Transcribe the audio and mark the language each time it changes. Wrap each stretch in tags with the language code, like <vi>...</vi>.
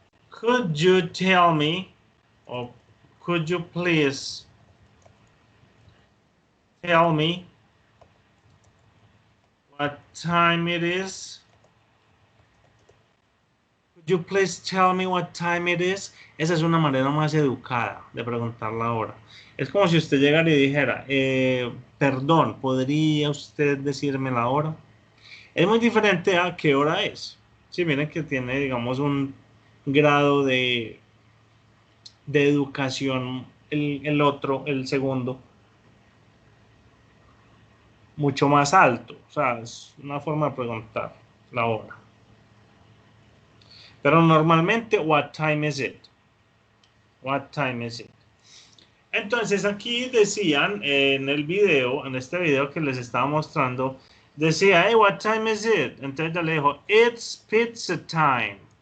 <en>Could you tell me, or could you please tell me what time it is? Could you please tell me what time it is?</en> <es>Esa es una manera más educada de preguntar la hora. Es como si usted llegara y dijera, perdón, ¿podría usted decirme la hora? Es muy diferente a qué hora es. Sí, miren que tiene, digamos, un grado de educación, el otro, el segundo, mucho más alto. O sea, es una forma de preguntar la hora. Pero normalmente,</es> <en>what time is it? What time is it?</en> <es>Entonces aquí decían en el video, en este video que les estaba mostrando, decía,</es> <en>hey, what time is it?</en> <es>Entonces yo le dijo,</es> <en>it's pizza time.</en>